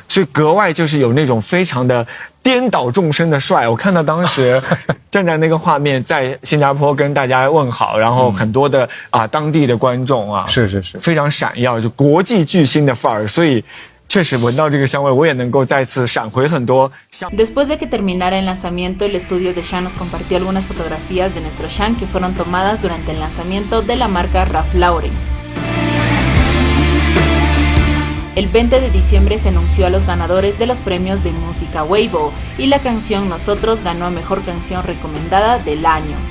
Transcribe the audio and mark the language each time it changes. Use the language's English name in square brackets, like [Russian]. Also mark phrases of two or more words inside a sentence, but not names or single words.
[Chinese] 所以格外就是有那种非常的颠倒众生的帅。我看到当时站在那个画面，在新加坡跟大家问好，然后很多的当地的观众啊，是非常闪耀，就国际巨星的范儿，所以。确实闻到这个香味，我也能够再次闪回很多香。 [Spanish] Después de que terminara el lanzamiento, el estudio de Sean nos compartió algunas fotografías de nuestro Sean que fueron tomadas durante el lanzamiento de la marca Ralph Lauren. El 20 de diciembre se anunció a los ganadores de los premios de música Weibo y la canción Nosotros ganó a Mejor Canción Recomendada del Año.